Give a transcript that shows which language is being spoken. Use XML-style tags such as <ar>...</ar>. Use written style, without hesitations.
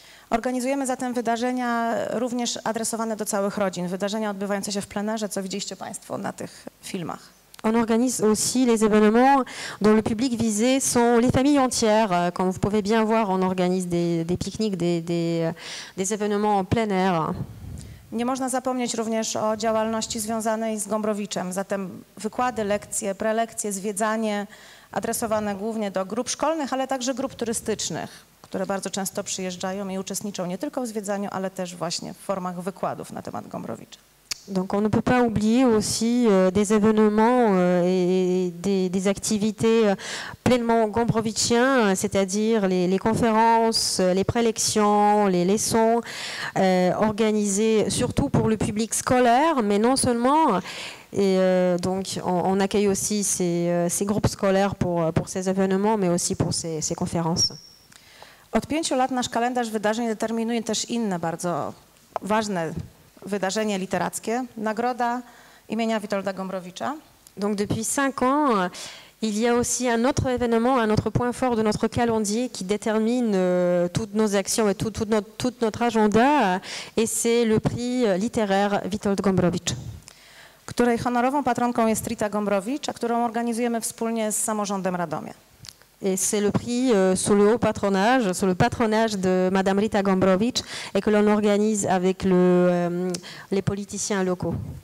<pl>Organizujemy zatem wydarzenia również adresowane do całych rodzin, wydarzenia odbywające się w plenerze, co widzieliście Państwo na tych filmach.</pl> <fr>On organise aussi les événements dont le public visé sont les familles entières. Comme vous pouvez bien voir, on organise des pique-niques, des événements en plein air.</fr> <pl>Nie można zapomnieć również o działalności związanej z Gombrowiczem, zatem wykłady, lekcje, prelekcje, zwiedzanie adresowane głównie do grup szkolnych, ale także grup turystycznych, które bardzo często przyjeżdżają i uczestniczą nie tylko w zwiedzaniu, ale też właśnie w formach wykładów na temat Gombrowicza.</pl> <fr>Donc on ne peut pas oublier aussi des événements et des activités pleinement gombrowicziens, c'est-à-dire les conférences, les prélections, les leçons organisées surtout pour le public scolaire, mais non seulement. Et donc on accueille aussi ces groupes scolaires pour ces événements, mais aussi pour ces conférences.</fr> <pl>Od 5 lat nasz kalendarz wydarzeń determinuje też inne bardzo ważne wydarzenie literackie, nagroda imienia Witolda Gombrowicza.</pl> <fr>Donc depuis 5 ans, il y a aussi un autre événement, un autre point fort de notre calendrier qui détermine toutes nos actions et tout notre agenda, et c'est le prix littéraire Witold Gombrowicz,</fr> <pl>Której honorową patronką jest Rita Gombrowicz, a którą organizujemy wspólnie z samorządem Radomia.</pl> <fr>Et c'est le prix sous le haut patronage, sous le patronage de Madame Rita Gombrowicz, et que l'on organise avec les politiciens locaux.</fr>